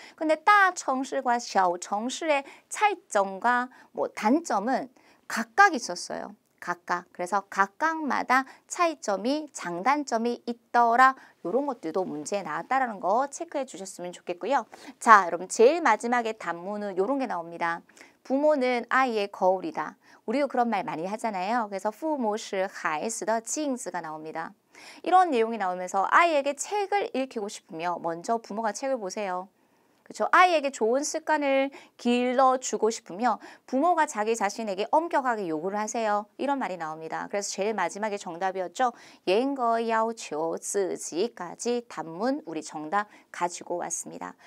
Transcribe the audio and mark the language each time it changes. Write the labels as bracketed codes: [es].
[ko] 근데 大城市과 小城市의 차이점과 단점은 각각 있었어요. 각각. 그래서 각각마다 차이점이 장단점이 있더라. 이런 것들도 문제에 나왔다라는 거 체크해 주셨으면 좋겠고요. 자, 여러분 제일 마지막에 단문은 이런 게 나옵니다. 부모는 아이의 거울이다. 우리도 그런 말 많이 하잖아요. 그래서 [zh] 父母是孩子的镜子 [ko] 가 나옵니다. 이런 내용이 나오면서 아이에게 책을 읽히고 싶으면 먼저 부모가 책을 보세요. 그렇죠? 아이에게 좋은 습관을 길러주고 싶으면 부모가 자기 자신에게 엄격하게 요구를 하세요. 이런 말이 나옵니다. 그래서 제일 마지막에 정답이었죠. [zh] 严格要求自己 [ko] 까지 단문 우리 정답 가지고 왔습니다.